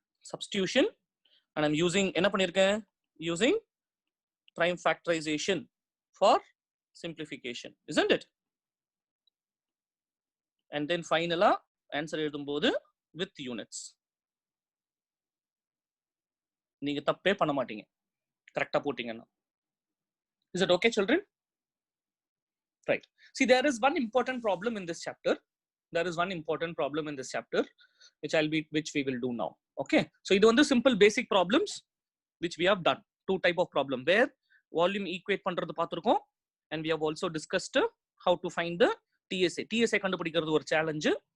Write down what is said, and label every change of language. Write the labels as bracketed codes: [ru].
[en] Substitution, and I'm using, [ta] என்ன பண்ணிருக்கேன்? [en] Using prime factorization for simplification, isn't it? And then finally answer எழுதும்போது with units. [ta] நீங்க தப்பே பண்ண மாட்டீங்க கரெக்ட்டா போட்டீங்கன்னா. [en] Is it okay, children? Right. See, there is one important problem in this chapter. Which we will do now. Okay. So [ta] இது வந்து [en] simple basic problems which we have done. Two type of problem where volume equate பண்றது பார்த்திருக்கோம், and we have also discussed how to find the TSA கண்டுபிடிக்கிறது ஒரு challenge.